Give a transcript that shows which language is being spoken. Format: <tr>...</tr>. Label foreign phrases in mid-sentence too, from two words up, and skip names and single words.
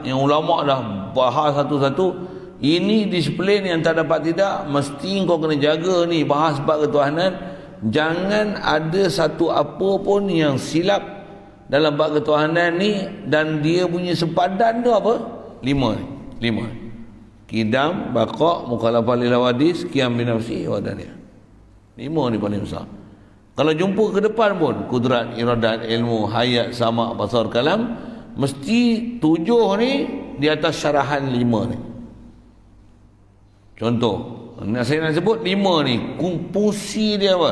<ms>Yang ulama dah bahas satu-satu, ini disiplin yang tak dapat tidak, mesti kau kena jaga ni, bahas bab ketuhanan. Jangan ada satu apa pun yang silap dalam bab ketuhanan ni, dan dia punya sepadan tu apa? 5.</ms> <ar>قدم بقاء مخالفة للحوادث قيام بنفس و دانية.</ar> <ms>5 ni paling besar. Kalau jumpa ke depan pun, kudrat, iradat, ilmu, hayat, sama', basar, kalam, mesti 7 ni di atas syarahan 5 ni. Contoh, saya nak sebut 5 ni, fungsi dia apa?</ms>